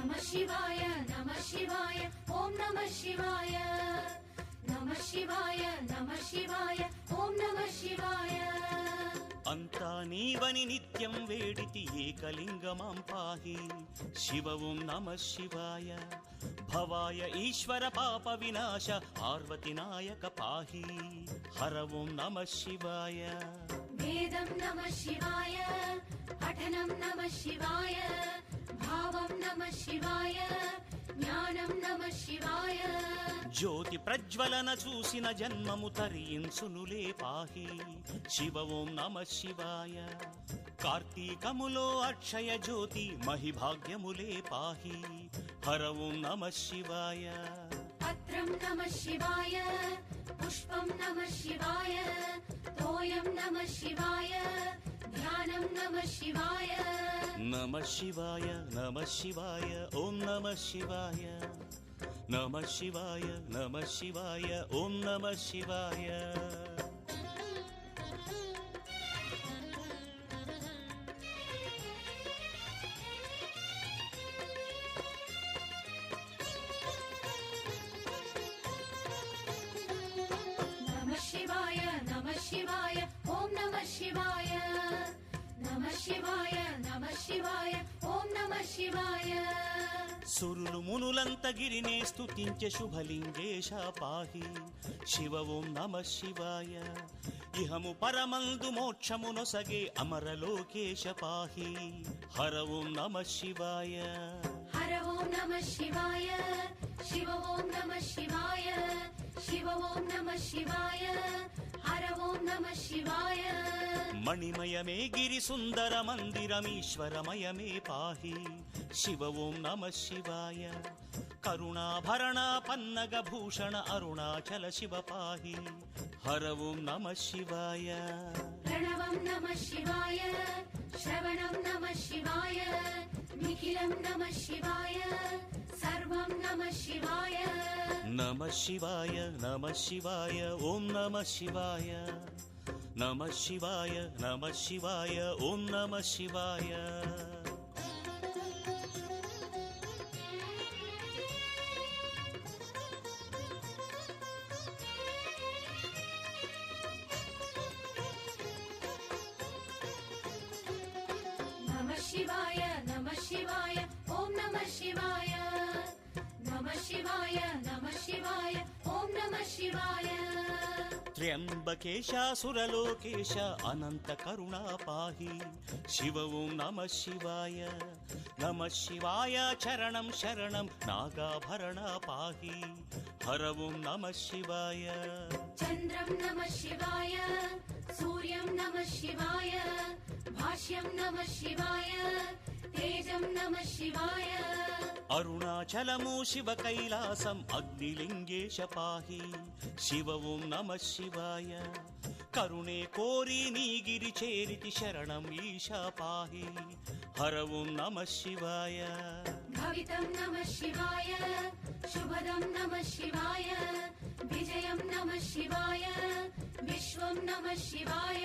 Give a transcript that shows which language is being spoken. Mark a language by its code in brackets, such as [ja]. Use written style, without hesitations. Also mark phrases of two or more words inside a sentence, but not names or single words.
[sa] शिवाय नमः शिवाय ॐ नमः शिवाय नमः शिवाय नमः शिवाय ॐ नमः शिवाय [te] అంతా నీవని నిత్యం వేడితి ఏకలింగమాం పాహి శివ [sa] ఓం నమః శివాయ భవాయ ఈశ్వర పాప వినాశ పార్వతి నాయక పాహి హర ఓం నమః శివాయ वेदं नमः शिवाय पठनं नमः शिवाय भावं नमः शिवाय ज्ञानं नमः शिवाय [te] జ్యోతి ప్రజ్వలన చూసిన జన్మము తరించునులే [sa] పాహి శివ ఓం నమః శివాయ [te] కార్తీకములో అక్షయ జ్యోతి మహిభాగ్యములే [sa] పాహి హర ఓం నమః శివాయ पत्रं नमः शिवाय पुष्पं नमः शिवाय तोयं नमः शिवाय ध्यानं नमः शिवाय నమః శివాయ నమః శివాయ ఓం నమః శివాయ నమః శివాయ నమః శివాయ ఓం నమః శివాయ नमः शिवाय नमः शिवाय ॐ नमः शिवाय नमः शिवाय नमः शिवाय ॐ नमः शिवाय [te] సురులు మునులంత గిరినే స్తుతించే శుభలింగేశ [sa] పాహి శివ ఓం నమః శివాయ [te] ఇహము పరమందు మోక్షమునొసగే అమరలోకేశ [sa] పాహి హర ఓం నమః శివాయ हर ॐ नमः शिवाय शिव ॐ नमः शिवाय शिव ॐ नमः शिवाय हर ॐ नमः शिवाय [te] మణిమయమే గిరి సుందర మందిరమీశ్వరమయమే [sa] పాహి శివ ఓం నమః శివాయ [te] కరుణాభరణ పన్నగ భూషణ అరుణాచల శివ [sa] పాహి హర ఓం నమః శివాయ प्रणवं नमः शिवाय श्रवणं नमः शिवाय निखिलं नमः शिवाय सर्वं नमः शिवाय నమః శివాయ నమః శివాయ ఓం నమః శివాయ నమః శివాయ నమః శివాయ ఓం నమః శివాయ नमः शिवाय नमः शिवाय ॐ नमः शिवाय नमः शिवाय नमः शिवाय ॐ नमः शिवाय [te] త్ర్యంబకేశాసురలోకేశ అనంత కరుణా [sa] పాహి శివ ఓం నమః శివాయ నమః శివాయ [te] చరణం శరణం నాగాభరణ [sa] పాహి హర ఓం నమః శివాయ चन्द्रं नमः शिवाय सूर्यं नमः शिवाय भाष्यं नमः शिवाय तेजं नमः शिवाय [te] అరుణాచలము శివ కైలాసం అగ్నిలింగేశ [sa] పాహి శివ ఓం నమః శివాయ [te] కరుణే కోరి నీగిరి చేరితి శరణం ఈశా [sa] పాహి హర ఓం నమః శివాయ भवितं नमः शिवाय शुभदं नमः शिवाय विजयं नमः शिवाय विश्वं नमः शिवाय